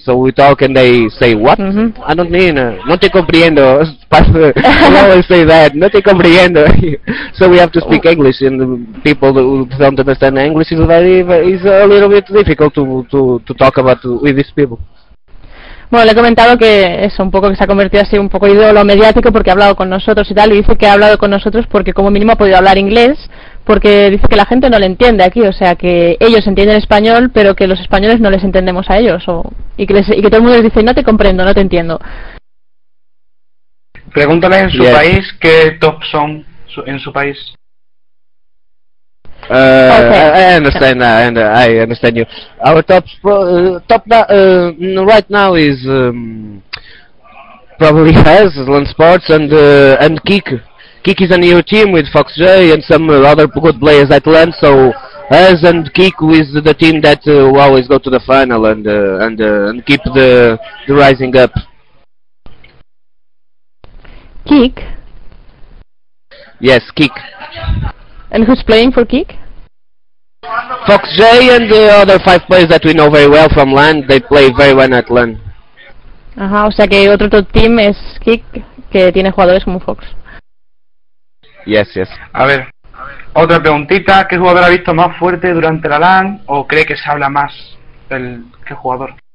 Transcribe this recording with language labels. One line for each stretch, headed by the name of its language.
English: So we talk and they say what? Mm-hmm. I don't mean.
Spanish: No te comprendo.
English: I always say that. No te comprendo. So we have to speak English, and people who don't understand English is is a little bit difficult to talk about with these people.
Spanish: Bueno, le he comentado que eso, un poco que se ha convertido así un poco ídolo mediático porque ha hablado con nosotros y tal, y dice que ha hablado con nosotros porque como mínimo ha podido hablar inglés, porque dice que la gente no le entiende aquí, o sea, que ellos entienden español, pero que los españoles no les entendemos a ellos, y que todo el mundo les dice, no te comprendo, no te entiendo. Pregúntale en su país, ¿qué top son en su país?
English: Okay. I understand you. Our top right now is probably has LAN Sports and Kick. Kick is a new team with Fox J and some other good players at LAN. So us and Kick is the team that always go to the final and keep the rising up. Kick. Yes, Kick. And who's playing for Kick? Fox J and the other five players that we know very well from LAN, they play very well at LAN.
Spanish: Ajá, o sea que otro top team es Kick, que tiene jugadores como Fox.
English: Yes.
Spanish: A ver, otra preguntita, ¿qué jugador ha visto más fuerte durante la LAN o cree que se habla más del qué jugador?